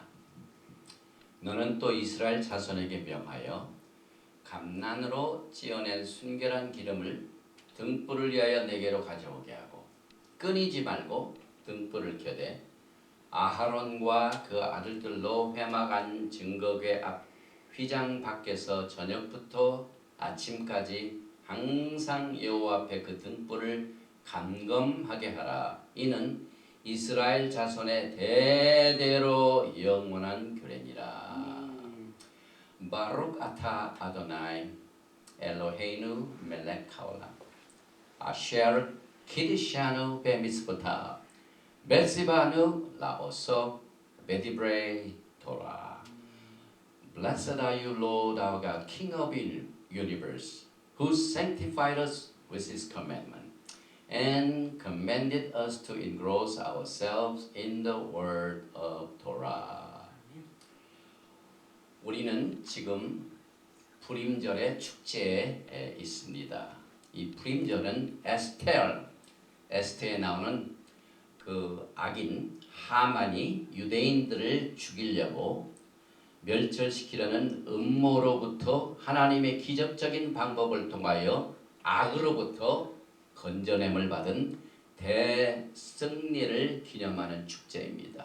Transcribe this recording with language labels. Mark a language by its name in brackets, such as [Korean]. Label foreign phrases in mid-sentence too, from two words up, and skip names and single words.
[Korean] 너는 또 이스라엘 자손에게 명하여 감난으로 찌어낸 순결한 기름을 등불을 위하여 내게로 가져오게 하고 끊이지 말고 등불을 켜되 아하론과 그 아들들로 회막 안 증거궤 앞 휘장 밖에서 저녁부터 아침까지 항상 여호와 앞에 그 등불을 감검하게 하라. 이는 이스라엘 자손의 대대로 영원한 규례니라. [Hebrew] ברוך אתה אדוני אלוהינו מלך העולם אשר קדשנו במצוותיו וציוונו לעסוק בדברי תורה. [English] Blessed are you, Lord our God, King of the universe, who sanctified us with his commandment, and commanded us to engross ourselves in the word of Torah. [Korean] 우리는 지금 프림절의 축제에 있습니다. 이 프림절은 에스테에 나오는 그 악인 하만이 유대인들을 죽이려고 멸절시키려는 음모로부터 하나님의 기적적인 방법을 통하여 악으로부터 건져냄을 받은 대승리를 기념하는 축제입니다.